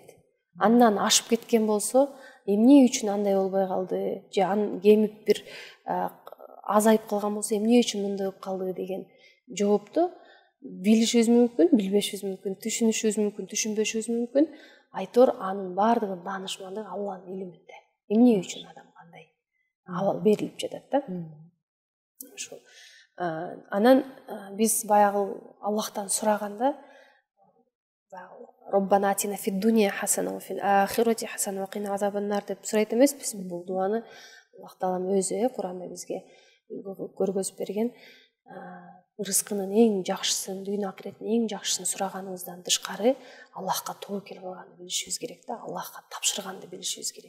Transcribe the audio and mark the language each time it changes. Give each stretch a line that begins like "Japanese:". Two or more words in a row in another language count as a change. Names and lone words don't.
Kyrgyz: Андан ашып кеткен болсо, эмне үчүн андай болбой калды, же кемип бир азайып калган болсо, эмне үчүн мындай болуп калды деген жоопту билишибиз мүмкүн, билбешибиз мүмкүн, түшүнүшүбүз мүмкүн, түшүнбөшүбүз мүмкүн. Айтор анын баардыгынын даанышмандыгы Алланын илиминде. Эмне үчүн адамга андай абал берилип жатат да. Ошол. Анан биз баягы Аллахтан сураганда
Arabic: ربنا آتنا في الدنيا حسنة وفي الآخرة حسنة وقنا عذاب النار
Kyrgyz: деп сурайт эмеспиз. Бул дуаны Аллах Таалам өзү Куранда бизге көргөзүп берген. Рызкынын эң жакшысын, дүйнө акыреттин эң жакшысын сураганыбыздан тышкары Аллахка тобокел кылганды билишибиз керек да, Аллахка тапшырганды билишибиз керек.